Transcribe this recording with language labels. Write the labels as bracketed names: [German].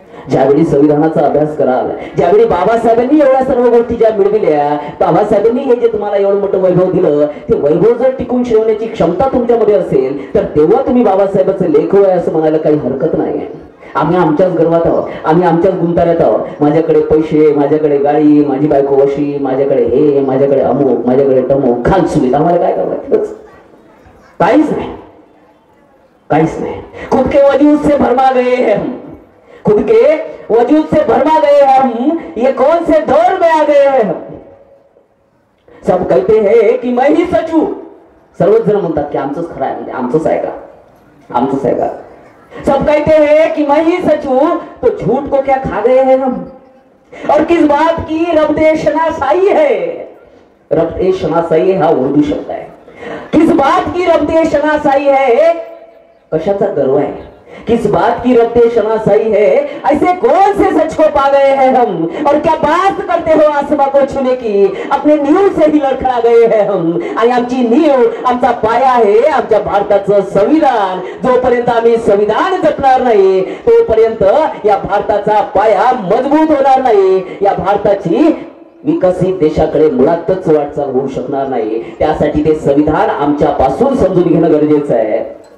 [Marathi] ज्यावेळी संविधानाचा अभ्यास कराल, ज्यावेळी बाबासाहेबांनी एवढ्या सर्व गोष्टी ज्या मिळविल्या, बाबासाहेबांनी हे जे तुम्हाला एवढं मोठं वैभव दिलं, ते वैभव जर टिकून ठेवण्याची क्षमता तुमच्यामध्ये असेल तर तेव्हा तुम्ही बाबासाहेबांचं लेकरू आहे असं म्हणायला काही हरकत नाही आहे. आम्ही आमच्याच गर्वात आहोत, आम्ही आमच्याच गुंताऱ्यात आहोत. माझ्याकडे पैसे, माझ्याकडे गाडी, माझी बायको वशी, माझ्याकडे हे, माझ्याकडे अमुक, माझ्याकडे तमुक, खान सुविधा. आम्हाला काय करावं? काहीच नाही. [Hindi] खुद के वजूद से भरमा गए हैं हम, खुद के वजूद से भरमा गए हम, ये कौन से दौर में आ गए हैं हम. सब कहते हैं कि मैं ही सच हूं. [Marathi] सर्वच जण म्हणतात की आमचंच खरं आहे, म्हणजे आमचंच आहे का. [Hindi] सब कहते हैं कि मैं ही सच हूं, तो झूठ को क्या खा गए हैं हम. और किस बात की रब्ते शनासाई है. [Marathi] रब्ते शनासाई हा उर्दू शब्द आहे. [Hindi] किस बात की रब्ते शनासाई है, [Marathi] कशाचा गर्व आहे. [Hindi] किस बात की रब्ते शनासाई है, ऐसे कौन से सच को पा गए हैं हम. और क्या बात करते हो आसमां को छूने की, अपने नींव से ही लडखडा गए हैं हम. [Marathi] आणि आमची नींव, आमचा पाया आहे आमच्या भारताचं संविधान. जोपर्यंत आम्ही संविधान जपणार नाही तोपर्यंत या भारताचा पाया मजबूत होणार नाही. या भारताची विकसित देशाकडे मुळातच वाटचाल होऊ शकणार नाही. त्यासाठी ते संविधान आमच्यापासून समजून घेणं गरजेचं आहे.